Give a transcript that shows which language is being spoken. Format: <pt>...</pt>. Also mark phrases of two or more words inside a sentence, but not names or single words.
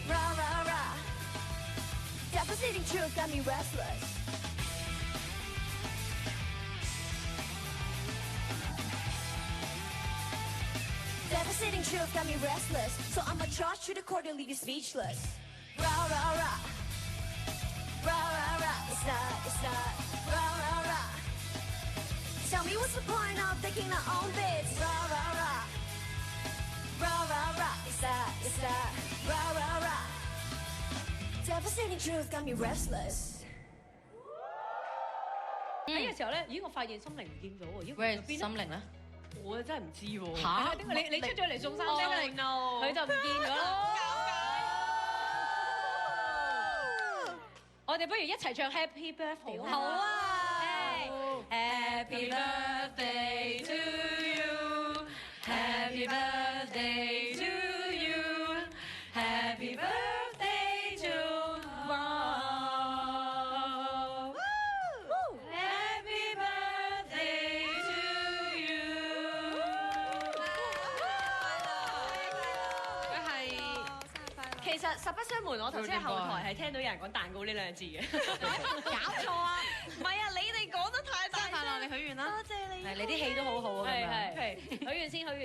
<en>Devastating truth got me restless Devastating truth got me restless So I'ma charge to the court and leave you speechless Side. Tell me what's the point of thinking I own bits Side. Devastating truth got me restless</en> <yue>喺嘅時候咧，咦！我發現心靈唔見咗喎，咦？喂，心靈咧？我真係唔知喎。嚇？點解你出咗嚟送衫啫？佢就唔見咗啦。我哋不如一齊唱</yue> <en>Happy Birthday</en> <yue>好啊</yue> <en>！Happy Birthday to you, Happy Birthday to you, Happy Birthday to Mom, Happy Birthday to you。</en> <yue>佢係其實實不相瞞，我頭先喺後台係聽到有人講蛋糕呢兩個字嘅，搞錯啊！唔係啊，你哋講得太大聲，你許願啦，多謝你，係你啲戲都好好啊，係許願先，</yue>